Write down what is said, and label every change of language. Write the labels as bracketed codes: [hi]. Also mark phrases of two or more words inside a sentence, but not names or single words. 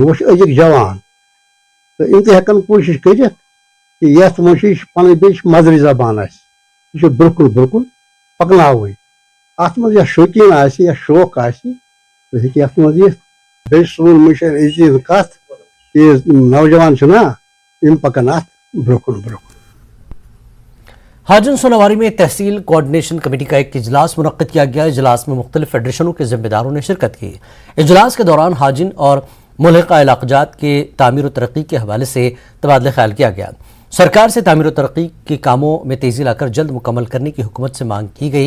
[ks] وۄنۍ چھُ أزِکۍ جوان تہٕ یِم تہِ ہٮ۪کن کوٗشش کٔرِتھ کہِ یتھ منٛز چھُ، یہِ چھُ پنٕنۍ بیٚیہِ چھِ مدری زبان اسہِ، یہِ چھُ بالکل پکناوٕنۍ۔ اتھ منٛز یتھ شوقیٖن آسہِ یا شوق آسہِ سُہ ہیٚکہِ یتھ منٛز یِتھ۔ بیٚیہِ سون مِشن أزِچ کتھ کہ نوجوان چھُنا یِم پکن اتھ برونٛہہ کُن۔ [ur] حاجن سوناواری میں تحصیل کوآرڈینیشن کمیٹی کا ایک اجلاس منعقد کیا گیا۔ اجلاس میں مختلف فیڈریشنوں کے ذمہ داروں نے شرکت کی۔ اجلاس کے دوران حاجن اور ملحقہ علاقات کے تعمیر و ترقی کے حوالے سے تبادلہ خیال کیا گیا۔ سرکار سے تعمیر و ترقی کے کاموں میں تیزی لا کر جلد مکمل کرنے کی حکومت سے مانگ کی گئی۔